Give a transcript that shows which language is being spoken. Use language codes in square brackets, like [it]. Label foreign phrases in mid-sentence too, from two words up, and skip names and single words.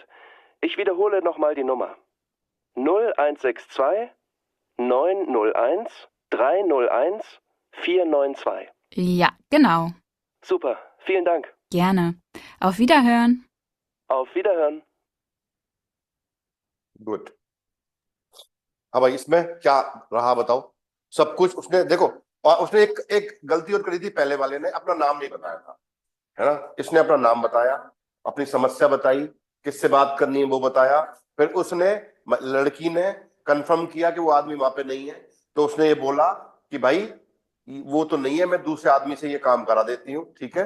[de] Ich wiederhole nochmal die Nummer. 0162 901 301 492. Ja, genau. Super, vielen Dank. Gerne. Auf Wiederhören. Auf Wiederhören. [hi] गुड। अब इसमें क्या रहा बताओ? सब कुछ उसने देखो, और उसने एक गलती और करी थी, पहले वाले ने अपना नाम नहीं बताया था, है ना। इसने अपना नाम बताया, अपनी समस्या बताई, किससे बात करनी है वो बताया, फिर उसने लड़की ने कंफर्म किया कि वो आदमी वहां पे नहीं है, तो उसने ये बोला कि भाई वो तो नहीं है, मैं दूसरे आदमी से ये काम करा देती हूँ, ठीक है।